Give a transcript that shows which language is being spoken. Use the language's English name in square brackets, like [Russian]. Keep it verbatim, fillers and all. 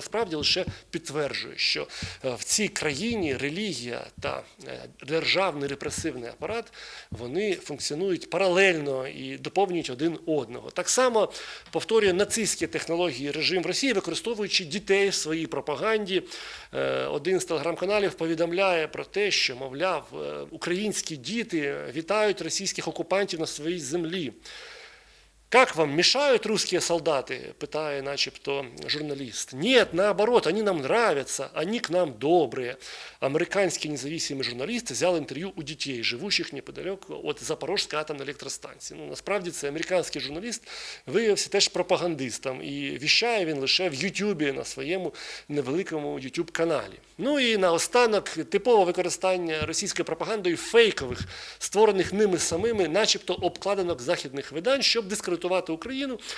[Ukrainian] Насправді лише підтверджує, що в цій країні релігія та державний репресивний апарат, вони функціонують паралельно і доповнюють один одного. Так само повторює нацистські технології режим в Росії, використовуючи дітей в своїй пропаганді. Один з телеграм-каналів повідомляє про те, що, мовляв, українські діти вітають російських окупантів на своїй землі. [Russian] «Как вам мешают русские солдаты?» [Ukrainian] – питає начебто журналист. [Russian] «Нет, наоборот, они нам нравятся, они к нам добрые». Американские независимые журналисты взяли интервью у детей, живущих неподалеку от Запорожской атомной электростанции. [Ukrainian] Ну, насправді це американський журналіст виявився теж пропагандистом і віщає він лише в Ютубі на своєму невеликому Ютуб-каналі. Ну і наостанок типове використання російською пропагандою фейкових, створених ними самими, начебто обкладинок західних видань, щоб дискредитувати Україну.